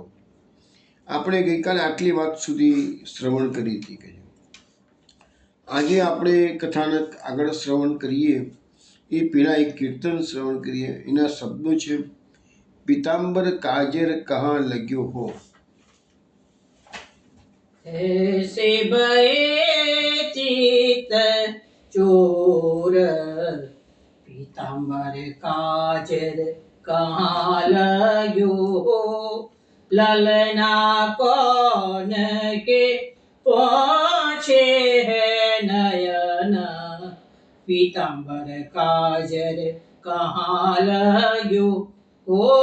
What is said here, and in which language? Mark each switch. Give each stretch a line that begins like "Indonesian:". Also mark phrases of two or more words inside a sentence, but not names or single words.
Gujarati: આપણે ગઈકાલે આટલી વાત સુધી શ્રવણ કરી હતી કે આજે આપણે કથાનક આગળ શ્રવણ કરીએ એ પહેલાં એક કીર્તન શ્રવણ કરીએ. એના શબ્દો છે,
Hindi: पीतांबर काजर कहा लग्यो हो. ऐसे भये चित चोर पीतांबर काजर कहाँ लग्यो हो. ललना कौन के पहुँचे है नयन पीतांबर काजर कहाँ लग्यो हो.